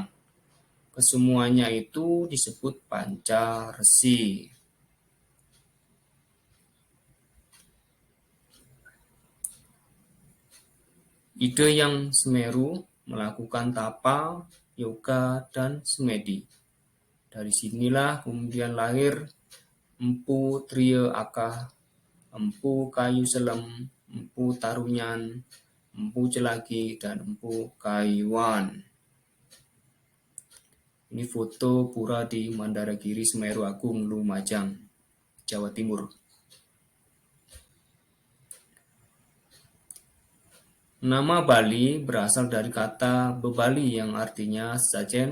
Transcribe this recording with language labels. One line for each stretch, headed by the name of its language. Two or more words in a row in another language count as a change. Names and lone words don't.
Indonesian: Kesemuanya itu disebut panca resi. Ide yang Semeru melakukan tapa, yoga, dan semedi. Dari sinilah kemudian lahir Empu Tria Akah, Empu Kayu Selem, Empu Tarunyan, Empu Celagi, dan Empu Kayuan. Ini foto pura di Mandaragiri Semeru Agung Lumajang, Jawa Timur. Nama Bali berasal dari kata bebali yang artinya sesajen.